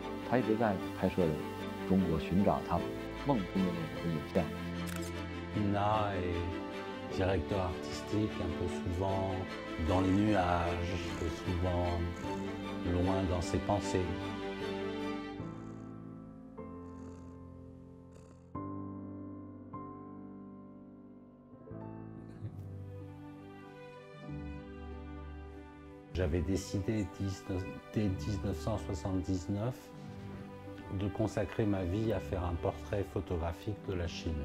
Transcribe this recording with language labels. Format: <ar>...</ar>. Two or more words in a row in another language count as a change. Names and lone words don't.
<zh>他一直在拍摄中国，寻找他梦中的那个影像。</zh> <fr>Na est directeur artistique un peu souvent dans les nuages, souvent loin dans ses pensées. J'avais décidé dès 1979 de consacrer ma vie à faire un portrait photographique de la Chine.</fr>